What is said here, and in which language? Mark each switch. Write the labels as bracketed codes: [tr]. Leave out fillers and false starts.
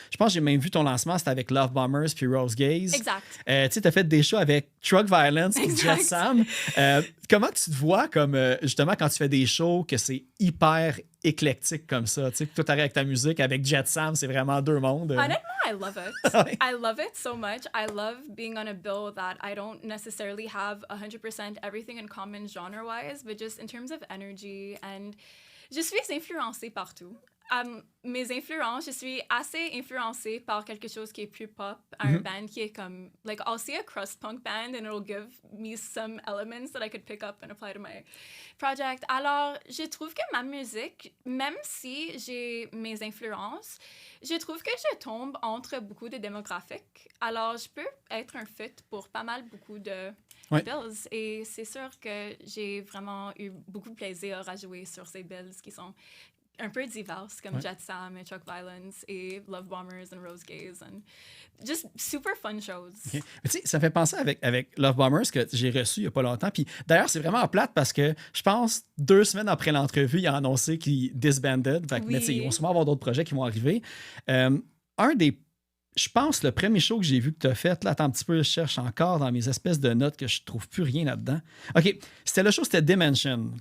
[fr] Je pense que j'ai même vu ton lancement, c'était avec Love Bombers puis Rose Gaze. Exact. Tu sais, t'as fait des shows avec Truck Violence puis Jet Sam. Comment tu te vois comme, justement, quand tu fais des shows, que c'est hyper éclectique comme ça? Tu sais, que toi, t'arrives avec ta musique, avec Jet Sam, c'est vraiment deux mondes. [en] Honnêtement, I love it. I love it so much. I love being on a bill that I don't necessarily have 100% everything in common genre-wise, but just in terms of energy. [fr] And je suis influencée partout. Mes influences, je suis assez influencée par quelque chose qui est plus pop, un band qui est comme, [en] like, I'll see a crust punk band and it'll give me some elements that I could pick up and apply to my project. [fr] Alors, je trouve que ma musique, même si j'ai mes influences, je trouve que je tombe entre beaucoup de démographiques. Alors, je peux être un fit pour pas mal beaucoup de bills. Et c'est sûr que j'ai vraiment eu beaucoup de plaisir à jouer sur ces bills qui sont un peu diverses, comme Jet Sam et Truck Violence et Love Bombers and Rose Gaze. [en] And just super fun shows. Okay. [fr] Mais tu sais, ça me fait penser avec Love Bombers que j'ai reçu il n'y a pas longtemps. Puis d'ailleurs, c'est vraiment plate parce que je pense 2 semaines après l'entrevue, il a annoncé qu'il disbanded. Fait que, mais tu sais, ils vont sûrement avoir d'autres projets qui vont arriver. Je pense le premier show que j'ai vu que tu as fait, là, attends un petit peu, je cherche encore dans mes espèces de notes que je trouve plus rien là-dedans. OK, c'était le show, c'était Dimension.